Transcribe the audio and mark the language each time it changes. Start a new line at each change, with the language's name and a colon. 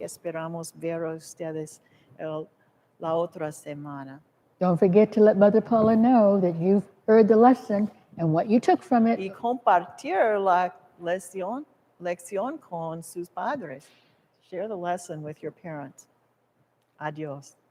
Spanish: Esperamos ver a ustedes la otra semana.
English: Don't forget to let Mother Paula know that you've heard the lesson and what you took from it.
Spanish: Y compartir la lección con sus padres.
English: Share the lesson with your parents.
Spanish: Adiós.